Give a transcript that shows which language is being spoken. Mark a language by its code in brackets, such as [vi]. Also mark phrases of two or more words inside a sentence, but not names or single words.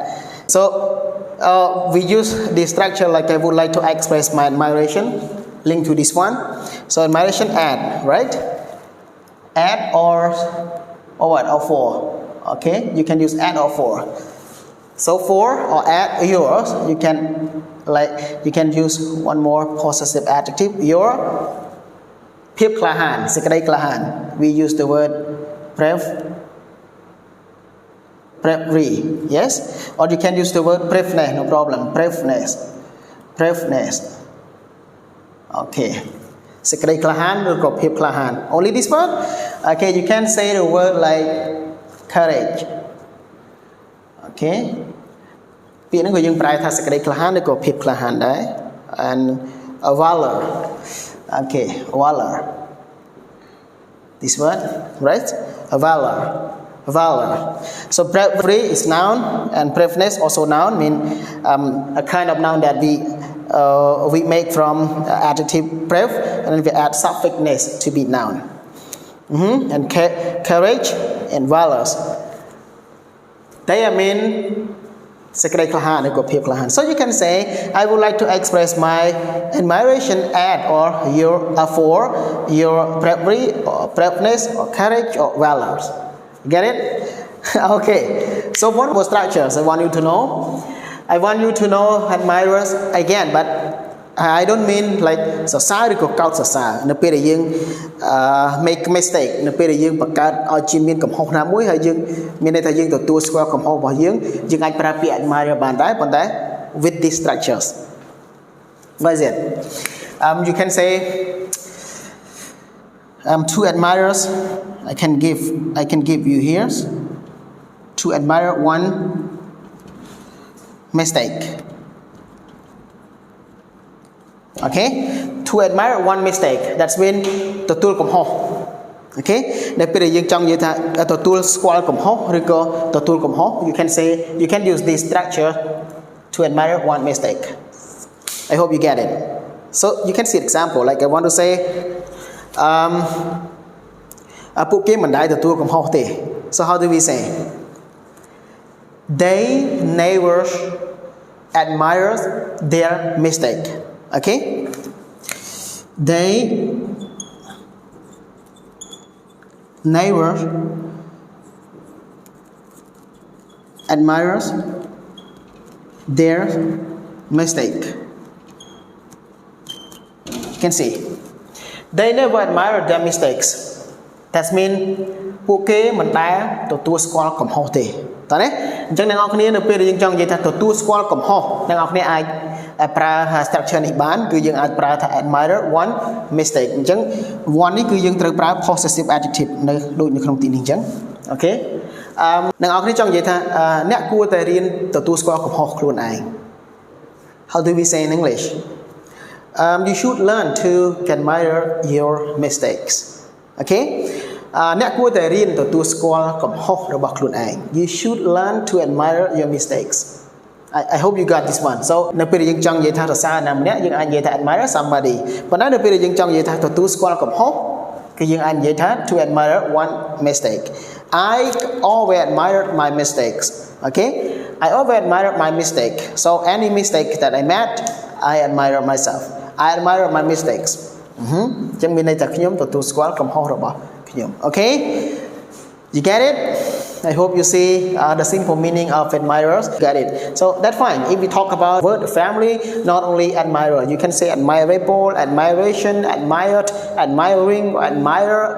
[en] So we use this structure like I would like to express my admiration linked to this one. So admiration at, right? At or what, or for. Okay, you can use at or for. So for or at yours, you can use one more possessive adjective. Your [km] ភាពក្លាហាន សេចក្តីក្លាហាន [en] we use the word bravery, yes, or you can use the word braveness, no problem, braveness. [km] Okay, សេចក្តីក្លាហាន ឬក៏ភាពក្លាហាន [en] only this word. Okay, you can say the word like courage. [km] Okay, ពាក្យហ្នឹងក៏យើងប្រែថាសេចក្តីក្លាហាន ឬក៏ភាពក្លាហានដែរ [en] and valor. Okay, valor, this word, right? Valor. So bravery is noun and braveness also noun, mean a kind of noun that we make from adjective brave, and then we add suffix ness to be noun. And courage and valor, they mean [km] សេចក្តីក្លាហាន ឬក៏ភាពក្លាហាន [en] So you can say I would like to express my admiration at or for your bravery or braveness or courage or valor. Get it? Okay, so one more structures I want you to know. I want you to know admirers again, but I don't mean like [km] សរសើរ ឬក៏កោតសរសើរ នៅពេលដែលយើង [en] make mistake [km] នៅពេលដែលយើងបង្កើតឲ្យជាមានកំហុសណាមួយហើយយើងមានន័យថាយើងទទួលស្គាល់កំហុសរបស់យើងអាចប្រើពាក្យ admire បានដែរប៉ុន្តែ [en] with these structures. What is it? You can say two admirers I can give you here to admire one mistake. Okay, to admire one mistake, that's mean [km] ទទួលកំហុស [en] Okay, [km] នៅពេលដែលយើងចង់និយាយថាទទួលស្គាល់កំហុស ឬក៏ទទួលកំហុស [en] you can say, you can use this structure to admire one mistake. I hope you get it. So you can see example, like I want to say [km] ពួកគេមិនដែលទទួលកំហុសទេ [en] So how do we say? They never admire their mistake. Okay, they never admires their mistake. You can see they never admire their mistakes. That means [km] ពួកគេមិនដែលទទួលស្គាល់កំហុសទេ តើណាអញ្ចឹងអ្នកនរគ្នានៅពេលដែលយើងចង់និយាយថាទទួលស្គាល់កំហុសអ្នកនរគ្នាអាចប្រើ structure នេះបានគឺយើងអាចប្រើថា [en] admire one mistake [km] អញ្ចឹង one នេះគឺយើងត្រូវប្រើ [en] possessive adjective [km] នៅដូចនៅក្នុងទីនេះអញ្ចឹងអូខេអ្នកនរគ្នាចង់និយាយថាអ្នកគួរតែរៀនទទួលស្គាល់កំហុសខ្លួនឯង [en] How do we say in English? You should learn to admire your mistakes. [km] Okay, អ្នកគួរតែរៀនទទួលស្គាល់កំហុសរបស់ខ្លួនឯង [en] You should learn to admire your mistakes. I hope you got this one. So [km] នៅពេលយើងចង់និយាយថាសរសើរណាម្នាក់យើងអាចនិយាយថា [en] admire somebody [km] ប៉ុន្តែនៅពេលយើងចង់និយាយថាទទួលស្គាល់កំហុសគឺយើងអាចនិយាយថា [en] to admire one mistake. I always admire my mistakes. Okay, I always admire my mistake. So any mistake that I made, I admire myself. I admire my mistakes. [km] ចឹងមានន័យថាខ្ញុំទទួលស្គាល់កំហុសរបស់ខ្ញុំ [en] Okay, you get it? I hope you see the simple meaning of admirers. Got it. So that's fine. If we talk about word family, not only admirer, you can say admirable, admiration, admired, admiring, admire.